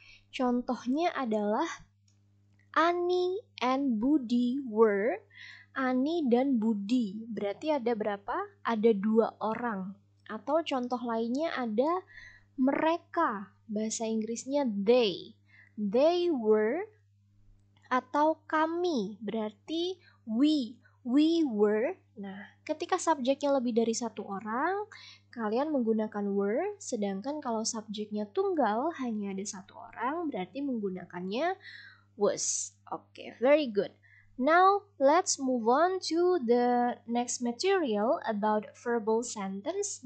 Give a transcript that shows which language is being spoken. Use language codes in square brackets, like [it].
[id] Contohnya adalah Ani and Budi were. Ani dan Budi berarti ada berapa? Ada 2 orang. Atau contoh lainnya ada mereka, bahasa Inggrisnya they. [en] They were atau kami berarti we were. [id] Nah, ketika subjeknya lebih dari satu orang, kalian menggunakan were, sedangkan kalau subjeknya tunggal hanya ada satu orang, berarti menggunakannya was. [en] Okay, very good. Now, let's move on to the next material about verbal sentence.